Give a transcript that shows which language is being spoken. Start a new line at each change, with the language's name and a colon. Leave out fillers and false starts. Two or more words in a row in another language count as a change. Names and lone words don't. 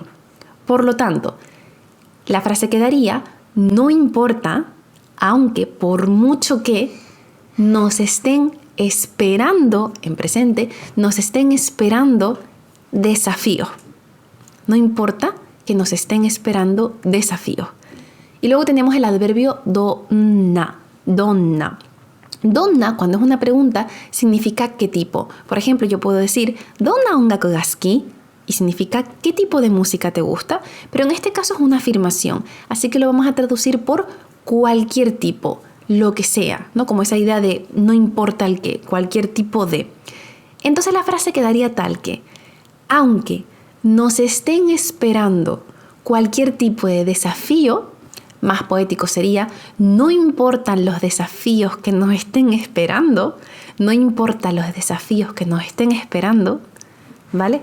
Spanish: Por lo tanto, la frase quedaría, no importa, aunque por mucho que nos estén esperando, en presente, nos estén esperando desafíos. No importa que nos estén esperando desafíos. Y luego tenemos el adverbio donna. Donna. Donna, cuando es una pregunta, significa qué tipo. Por ejemplo, yo puedo decir,
Japanese: ¿どんな音楽が好き?
Spanish: Y significa qué tipo de música te gusta. Pero en este caso es una afirmación. Así que lo vamos a traducir por cualquier tipo, lo que sea, ¿no? Como esa idea de no importa el qué, cualquier tipo de. Entonces la frase quedaría tal que, aunque nos estén esperando cualquier tipo de desafío, más poético sería, no importan los desafíos que nos estén esperando, no importan los desafíos que nos estén esperando, ¿vale?